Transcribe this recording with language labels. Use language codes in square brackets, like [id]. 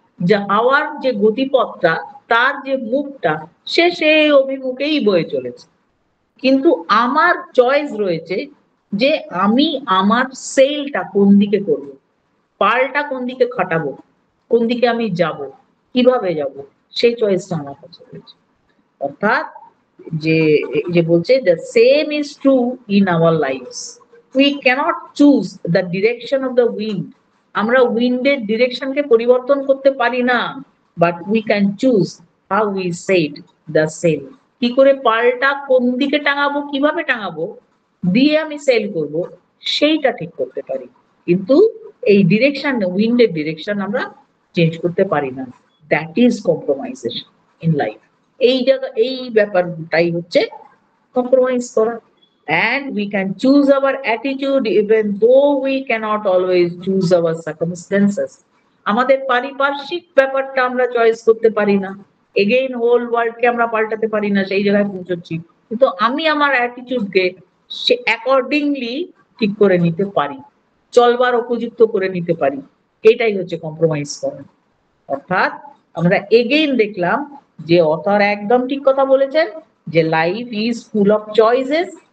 [bn] যে হাওয়ার যে গতিপথটা, তার যে মুখটা, সে সেই অভিমুখেই বয়ে চলেছে। কিন্তু আমার চয়েস রয়েছে যে আমি আমার সেলটা কোন দিকে করব, পালটা কোন দিকে খাটাবো, কোন দিকে আমি যাব, কিভাবে যাব, সেই চয়েসটা আমার কাছে রয়েছে। অর্থাৎ যে যে বলছে [en] the same is true in our lives, we cannot choose the direction of the wind। [bn] আমরা উইন্ডের ডিরেকশনকে পরিবর্তন করতে পারি না, [en] but we can choose how we set the sail। [bn] কি করে পালটা কোন দিকে টাঙাবো, কিভাবে টাঙাবো, দিয়ে আমি সেল করব, সেইটা ঠিক করতে পারি। কিন্তু এই ডিরেকশন, উইন্ডের ডিরেকশন আমরা চেঞ্জ করতে পারি না। [en] That is compromisation in life. [bn] এই ব্যাপারটাই হচ্ছে কম্প্রোমাইজ করা। [en] and we can choose our attitude even though we cannot always choose our circumstances। [bn] আমাদের পারিপার্শ্বিক ব্যাপারটা আমরা চয়েস করতে পারি না, এগেইন হোল ওয়ার্ল্ডকে আমরা পাল্টাতে পারি না, সেই জায়গায় পৌঁছচ্ছি। কিন্তু আমি আমার অ্যাটিটিউডকে সে অ্যাকর্ডিংলি ঠিক করে নিতে পারি, চলবার উপযুক্ত করে নিতে পারি। এটাই হচ্ছে কম্প্রোমাইজ করা। অর্থাৎ আমরা এগেইন দেখলাম যে অথর একদম ঠিক কথা বলেছেন যে [en] Life is full of choices.